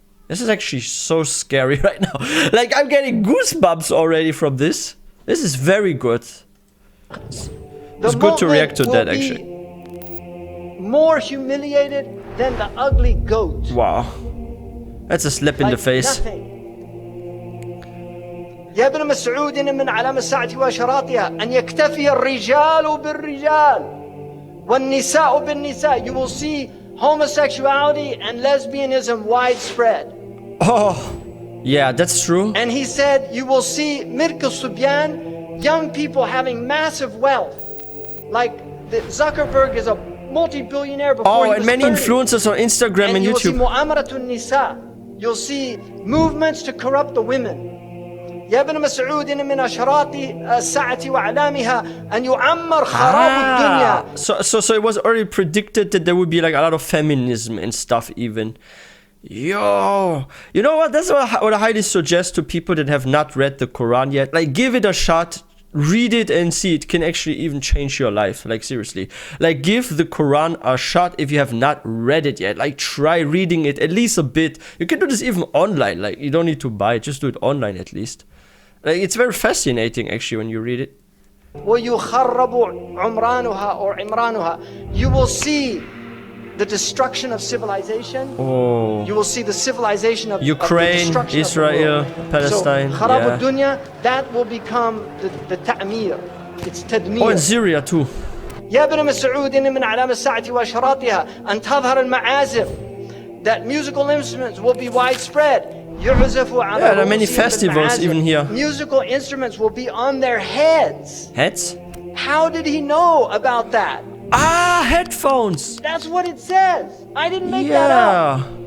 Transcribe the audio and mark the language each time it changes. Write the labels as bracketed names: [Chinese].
[English] This is actually so scary right now. Like, I'm getting goosebumps already from this. This is very good. It's good to react to that, actually. More humiliated than the ugly goat. Wow. That's a slap in the face. [Arabic] يا ابن مسعود من علام الساعة وأشراطها أن يكتفي الرجال بالرجال والنساء بالنساء. [English] You will see homosexuality and lesbianism widespread. Oh, yeah, that's true. And he said, you will see Mirk al-Subyan, young people having massive wealth. Like Zuckerberg is a multi-billionaire before he was and many 30. influencers on Instagram and YouTube. You will see mu'amaratun nisa. You'll see movements to corrupt the women. [Arabic] يا ابن مسعود من أشراط الساعة وأعلامها أن يعمر خراب الدنيا. [English] So it was already predicted that there would be like a lot of feminism and stuff even. Yo, you know what? That's what I highly suggest to people that have not read the Quran yet. Like, give it a shot, read it and see. It can actually even change your life. Like, seriously. Like, give the Quran a shot if you have not read it yet. Like, try reading it at least a bit. You can do this even online. Like, you don't need to buy it. Just do it online at least. Like, it's very fascinating actually when you read it. [Arabic] ويخرب عمرانها or عمرانها. [English] You will see the destruction of civilization. Oh. You will see the civilization of Ukraine, of Israel, Palestine. So, [Arabic] خراب الدنيا, [English] that will become the ta'mir. It's تدمير. Oh, in Syria too. [Arabic] يا ابن مسعود من علام الساعة وأشراطها أن تظهر المعازف. [English] That musical instruments will be widespread. Yeah, there are many festivals even here. Musical instruments will be on their heads. Heads? How did he know about that? Ah, headphones. That's what it says. I didn't make that up.